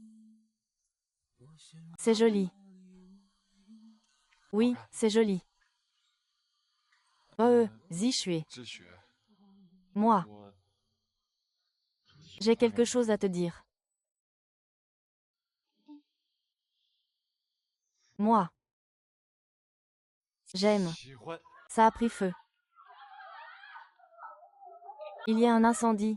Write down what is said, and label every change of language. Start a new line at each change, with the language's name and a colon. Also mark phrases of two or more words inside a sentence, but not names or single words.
French: C'est joli. Oui, c'est joli. Zishui.
Chinese: 知学，
French: Moi,
Chinese: 我
French: j'ai quelque chose à te dire. Moi. J'aime.
Chinese: 喜欢
French: Ça a pris feu. Il y a un incendie.